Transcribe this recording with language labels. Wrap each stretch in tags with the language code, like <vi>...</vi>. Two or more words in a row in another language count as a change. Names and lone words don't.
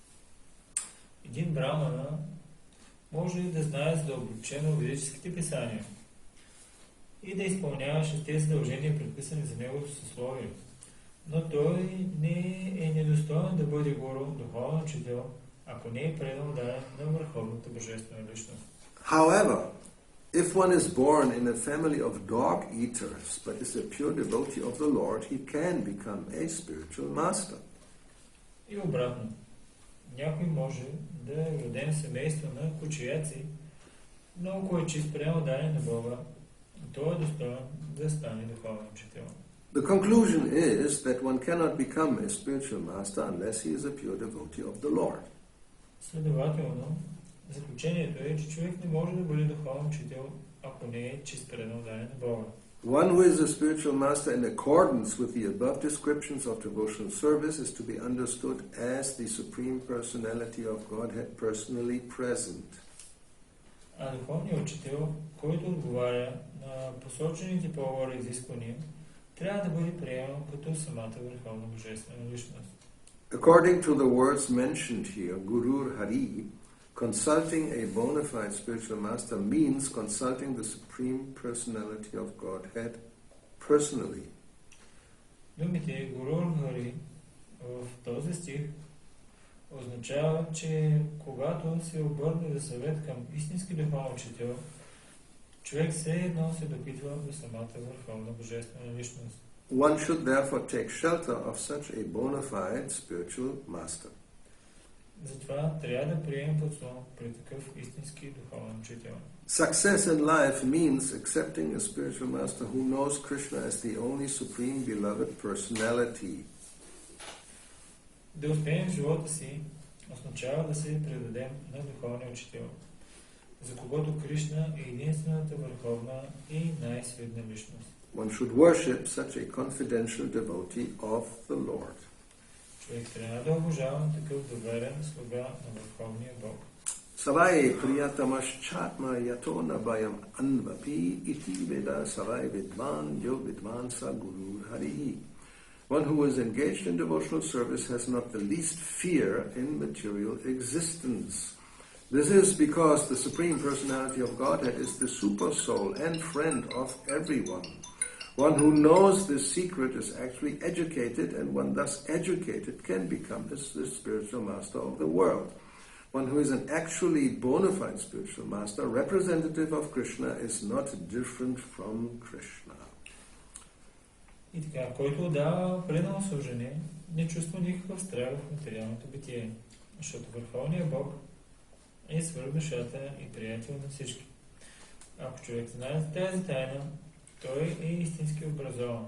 <bg>Един брамана може да знае задълбочено ведическите писания и да изпълнява 6 задължения, предписани за неговото съсловие. Но той не е недостоен да бъде гуру, духовен учител, ако не е предан даден на върховната божествена личност.</bg> <en>However, if one is born in a family of dog eaters but is a pure devotee of the Lord, he can become a spiritual master.</en> <bg>И обратно, някой може да е роден в семейство на кучияци, но ако е чист предан на Бога, той е достоен да стане духовен учител.</bg> <en>The conclusion is that one cannot become a spiritual master unless he is a pure devotee of the Lord.</en> <bg>Следователно, заключението е, че човек не може да бъде духовен учител, ако не е чист предан на Бога.</bg> <en>One who is a spiritual master in accordance with the above descriptions of devotional service is to be understood as the Supreme Personality of Godhead personally present.</en> <bg>А духовният учител, който отговаря на посочените по-горе изисквания, трябва да бъде приеман като самата върховна божествена личност.</bg> <en>According to the words mentioned here,</en> <sa>गुरुर् हरि,</sa> <en>consulting a bona fide spiritual master means consulting the Supreme Personality of Godhead personally.</en> <bg>Думите Гуру Хари в този стих означава, че когато се обърне за съвет към истински духовен учител, човек все едно се допитва до самата върховна божествена личност.</bg> <en>One should therefore take shelter of such a bona fide spiritual master.</en> <bg>Затова трябва да приемем подслон при такъв истински духовен учител.</bg> <en>Success in life means accepting a spiritual master who knows Krishna as the only supreme beloved personality.</en> <bg>Да успеем в живота си означава да се предадем на духовния учител, за когото Кришна е единствената върховна и най-свидна личност.</bg> <en>One should worship such a confidential devotee of the Lord.</en> <bg>Човек трябва да обожава такъв доверен слуга на върховния Бог.</bg> <sa>सवै प्रियतमश्चात्मा यतो नभयम् अण्वपि इति वेद सवै विद्वान् यो विद्वान्स गुरु हरिः.</sa> <en>One who is engaged in devotional service has not the least fear in material existence. This is because the Supreme Personality of Godhead is the super soul and friend of everyone. One who knows this secret is actually educated, and one thus educated can become the spiritual master of the world. One who is an actually bona fide spiritual master, representative of Krishna, is not different from Krishna.</en> <bg>И така, който дава предано служение, не чувства никакъв страх в материалното битие, защото върховният Бог е свърх душата и приятел на всички. Ако човек знае тази тайна, той е истински образован.</bg>